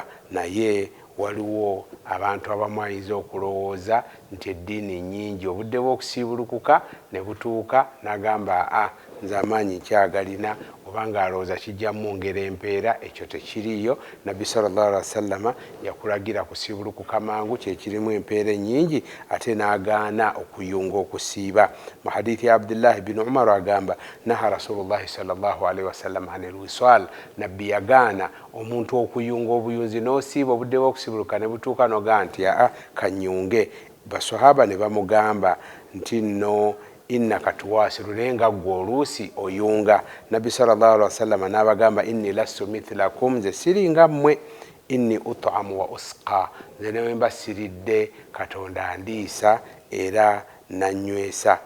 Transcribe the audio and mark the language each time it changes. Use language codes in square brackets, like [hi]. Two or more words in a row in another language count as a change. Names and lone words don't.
[lg] Naye waliwo abantu abamu ayinza okulowooza nti eddiini nnyingi, obudde bw'okusiibulukuka ne butuuka n'agamba nze amaanyi nkyagalina, obanga alowooza kijja mwongera empeera. Ekyo tekiriiyo. Nabbi [ar] صلى الله عليه وسلم [lg] yakulagira kusiibulukuka mangu, kyekirimu empeera ennyingi, ate n'agaana okuyunga okusiiba. Mu hadithi ya Abdullah ibn Umar agamba [ar] نهى رسول الله صلى الله عليه وسلم عن الوصال, [lg] nabbi yagaana omuntu okuyunga obuyunzi n'osiiba obudde bw'okusiibuluka ne butuuka nogaa nti kanyunge. Basahaba ne bamugamba nti nno [ar] إنك تواصل, [lg] naye nga ggwe oluusi oyunga. Nabbi [ar] صلى الله عليه وسلم [lg] n'abagamba [ar] إني لست مثلكم, [lg] nze siringa mmwe, [ar] إني أطعم وأسقى, [lg] nze ne mba siridde Katonda andiisa era nanywesa.